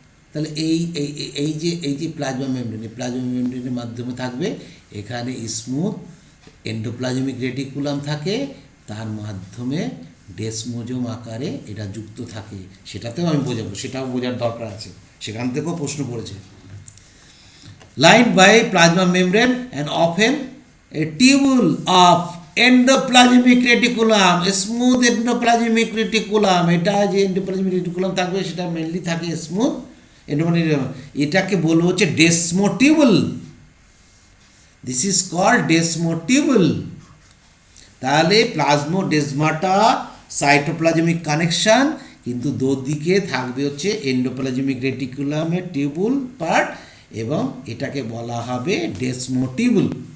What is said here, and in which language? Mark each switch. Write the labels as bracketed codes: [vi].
[bn] তাহলে এই যে প্লাজমা মেমব্রেনের মাধ্যমে থাকবে, এখানে স্মুথ এন্ডোপ্লাজমিক রেটিকুলাম থাকে, তার মাধ্যমে ডেসমোজোম আকারে এটা যুক্ত থাকে। সেটাতেও আমি বোঝাবো, সেটাও বোঝার দরকার আছে, সেখান থেকেও প্রশ্ন পড়েছে। [en] Lined by plasma membrane and often a tubule of endoplasmic reticulum, smooth endoplasmic reticulum, [bn] এটা যে endoplasmic reticulum থাকবে সেটা মেনলি থাকে স্মুথ endoplasmic reticulum, এটাকে বলবো হচ্ছে ডেসমোটিউবুল। [en] This is called desmotubule. [bn] তাহলে প্লাজমোডেজমাটা সাইটোপ্লাজমিক কানেকশন, কিন্তু দুদিকে থাকবে হচ্ছে এন্ডোপ্লাজমিক রেটিকুলামের টিউবুল পার্ট, এবং এটাকে বলা হবে ডেসমোটিউবুল।